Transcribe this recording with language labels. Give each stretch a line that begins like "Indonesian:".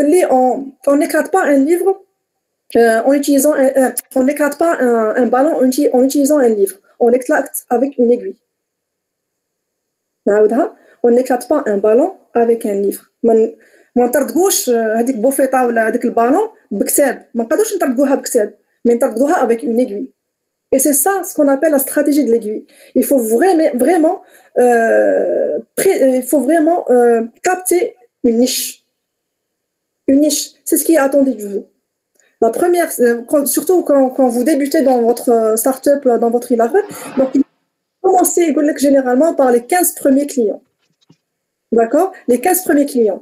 French: On n'éclate pas un livre on n'éclate pas un ballon en utilisant un livre. On l'éclate avec une aiguille. On n'éclate pas un ballon avec un livre.
Arabic: ما نطردقوش هذيك بوفيطه ولا هذيك البالون بكتاب ما نقدروش نطردقوها بكتاب mais نطردقوها
French: avec une aiguille. Et c'est ça ce qu'on appelle la stratégie de l'aiguille. Il faut vraiment capter une niche. Une niche, c'est ce qui est attendu de vous. La première, surtout quand vous débutez dans votre start-up, dans votre e-learning, donc il faut commencer généralement par les 15 premiers clients. D'accord? Les 15 premiers clients.